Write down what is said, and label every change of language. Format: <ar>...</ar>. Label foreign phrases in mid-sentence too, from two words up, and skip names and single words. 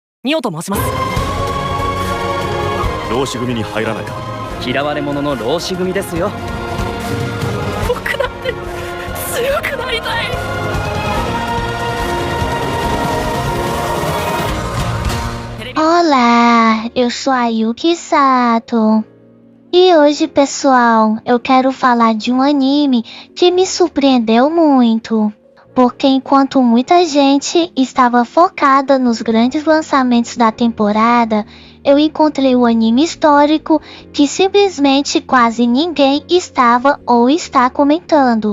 <ja>ミオと申します。浪士組に入らないか。嫌われ者の浪士組ですよ。僕だって強くなりたい。</ja> <pt>Olá, eu sou a Yuki Sato. E hoje, pessoal, eu quero falar de um anime que me surpreendeu muito. Porque enquanto muita gente estava focada nos grandes lançamentos da temporada, eu encontrei um anime histórico que simplesmente quase ninguém estava ou está comentando.</pt>